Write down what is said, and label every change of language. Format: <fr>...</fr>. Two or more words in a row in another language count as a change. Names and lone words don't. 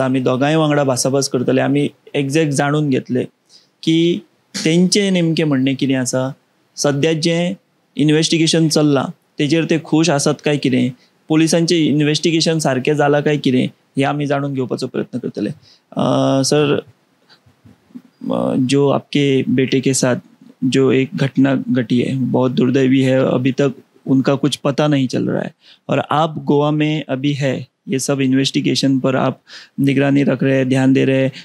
<kok>आमी दोगांय वांगडा भासाभास करतले. आमी एग्जॅक्ट जाणून घेतले की तेंचें नेमकें म्हणणें कितें आसा. सद्या जें इन्वेस्टिगेशन चल्लां तेजेर ते खूश आसात काय कितें, पुलिसांचें इन्वेस्टिगेशन सारकें जालां काय कितें हें आमी जाणून घेवपाचो प्रयत्न करतले.</kok> <hi>सर, जो आपके बेटे के साथ जो एक घटना घटी है बहुत दुर्दैवी है, अभी तक उनका कुछ पता नहीं चल रहा है और आप गोवा में अभी है, ये सब इन्वेस्टिगेशन पर आप निगरानी रख रहे हैं, ध्यान दे रहे हैं.</hi>